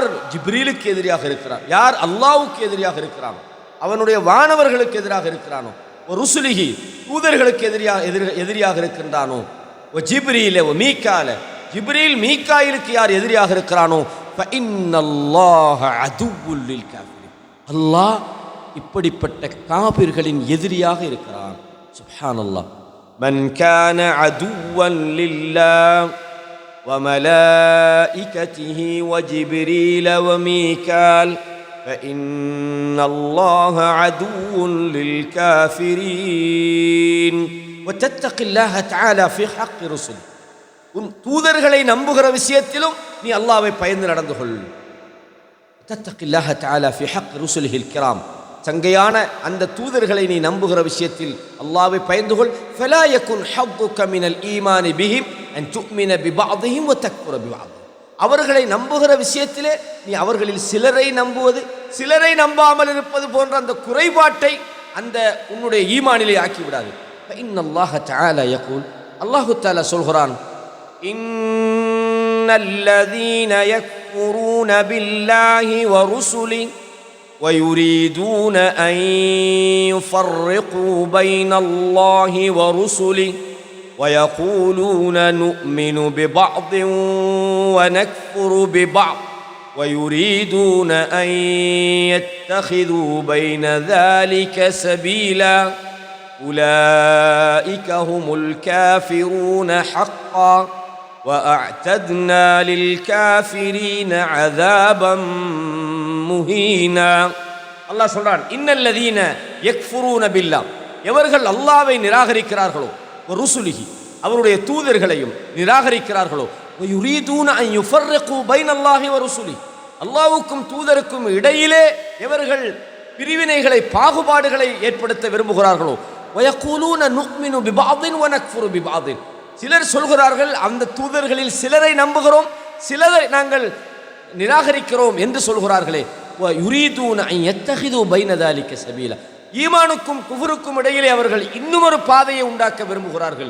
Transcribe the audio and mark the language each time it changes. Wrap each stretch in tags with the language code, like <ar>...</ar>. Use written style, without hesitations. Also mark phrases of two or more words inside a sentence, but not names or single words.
<ta>ஜிப்ரீலுக்கு எதிரியாக இருக்கிறார், யார் அல்லாஹ்வுக்கு எதிரியாக இருக்கிறானோ, அவனுடைய வானவர்களுக்கு எதிராக இருக்கிறானோ, ஒரு ருசுலிஹி தூதர்களுக்கு எதிரியாக இருக்கின்றானோ, ஒரு ஜிப்ரீல ஒரு மீகால, ஜிப்ரீல் மீகாயிலுக்கு யார் எதிரியாக இருக்கிறானோ,</ta> <ar>فإن الله عدو للكافرين,</ar> <ta>அல்லாஹ் இப்படிப்பட்ட காபிர்களின் எதிரியாக இருக்கிறான்.</ta> <ar>سبحان الله. من كان عدوا لله وملائكته وجبريل وميكال فإن الله عدو للكافرين وتتق الله تعالى في حق رسله.</ar> <ta>உன் தூதர்களை நம்புகிற விஷயத்திலும் நீ அல்லாஹ்வை பயந்து நடந்து கொள்.</ta> <ar>تتق الله تعالى في حق رسله الكرام,</ar> <ta>சங்கையான அந்த தூதர்களை நீ நம்புகிற விஷயத்தில் அல்லாஹ்வை பயந்து கொள்.</ta> <ar>فلا يكن حظك من الإيمان بهم أن تؤمن ببعضهم وتكفر ببعض.</ar> <ta>அவர்களை நம்புகிற விஷயத்திலே நீ அவர்களில் சிலரை நம்புவது சிலரை நம்பாமல் இருப்பது போன்ற அந்த குறைபாட்டை அந்த உன்னுடைய ஈமானிலே ஆக்கி விடாது.</ta> <ar>فإن الله تعالى يقول,</ar> <ta>அல்லாஹ் தஆலா சொல்கிறான்,</ta> <ar>إن الذين يكفرون يكفرون بالله ورسله ويريدون أن يفرقوا بين الله ورسله ويقولون نؤمن ببعض ونكفر ببعض ويريدون أن يتخذوا بين ذلك سبيلا أولئك هم الكافرون حقا وأعتدنا للكافرين عذابا முஹீனா. அல்லாஹ் சொல்றான், إن الذين يكفرون بالله, எவர்கள் அல்லாஹ்வை நிராகரிக்கிறார்களோ, ருசுலிஹி, அவருடைய தூதர்களையும் நிராகரிக்கிறார்களோ, يريدون أن يفرقوا بين الله ورسله, அல்லாஹ்வுக்கும் தூதருக்கும் இடையிலே எவர்கள் பிரிவினைகளை பாகுபாடுகளை ஏற்படுத்த விரும்புகிறார்களோ, ويقولون نؤمن ببعض ونكفر ببعض, சிலர் சொல்கிறார்கள் அந்த தூதர்களில் சிலரை நம்புகிறோம், சிலரை நாங்கள் நிராகரிக்கிறோம் என்று சொல்கிறார்களே, يريدون أن يتخذوا بين ذلك سبيلا, ஈமானுக்கும் குஃபருக்கும் இடையிலே அவர்கள் இன்னுமொரு பாதையை உண்டாக்க விரும்புகிறார்கள்.</ar>